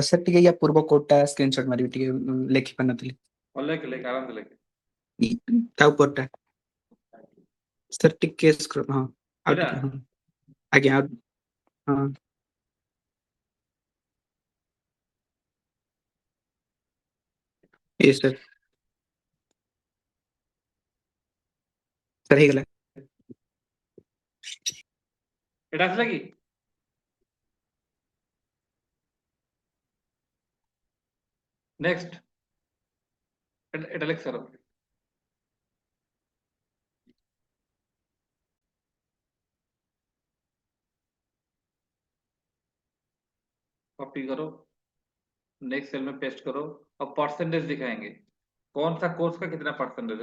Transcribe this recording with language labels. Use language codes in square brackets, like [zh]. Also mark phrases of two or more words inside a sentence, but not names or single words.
[or] ସାର୍ ଟିକେ ୟା ପୂର୍ବ କୋଡଟା ସ୍କ୍ରିନଶଟ ମାରିବି, ଟିକେ ଲେଖି ପାରିନଥିଲି। [hi] और लेके लेके आराम से लेके [or] ତା ଉପରଟା ସାର୍ ଟିକେ scroll- ହଁ ଆଉ ଏଇଟା ଟିକେ, ହଁ ଆଜ୍ଞା ହଁ ଏ ସାର୍ ସାର୍ ହେଇଗଲା। ଏଇଟା ଆସିଲା କି? ନେକ୍ସଟ ଏଇଟା ଲେଖ ସାର। [hi] कॉपी करो, नेक्स्ट सेल में पेस्ट करो और परसेंटेज दिखाएंगे कौन सा कोर्स का कितना परसेंटेज है।